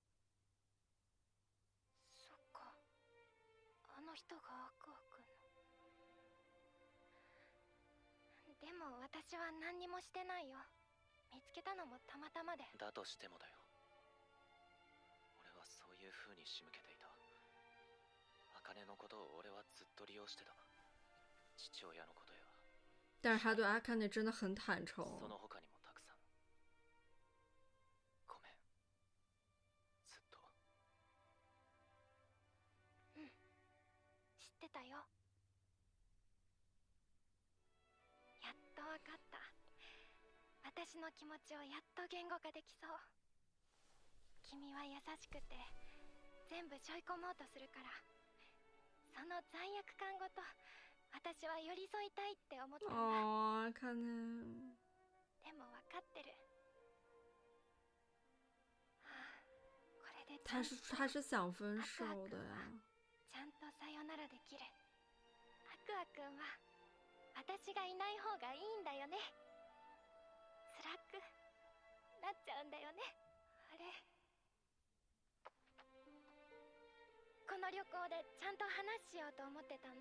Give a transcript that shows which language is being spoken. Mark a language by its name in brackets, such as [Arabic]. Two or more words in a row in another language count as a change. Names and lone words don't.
[Japanese] そっか、あの人がアクア君の。でも私は何にもしてないよ。見つけたのもたまたまで。だとしてもだよ。俺はそういう風に仕向けていた。茜のことを俺はずっと利用してた。父親のことや。 [Chinese] 但是他对阿卡内真的很坦诚。 [Japanese] その他にもたくさん。ごめん。ずっと。うん、知ってたよ。やっとわかった。私の気持ちをやっと言語化できそう。君は優しくて全部背負い込もうとするから、その罪悪感ごと私は寄り添いたいって思ったんだ。 [Chinese] 哦，看呢。 [Japanese] でも分かってる。これで [Chinese] 他是想分手的呀。 [Japanese] ちゃんとさよならできる。アクア君は私がいない方がいいんだよね。辛くなっちゃうんだよね。あれ、この旅行でちゃんと話しようと思ってたんだ。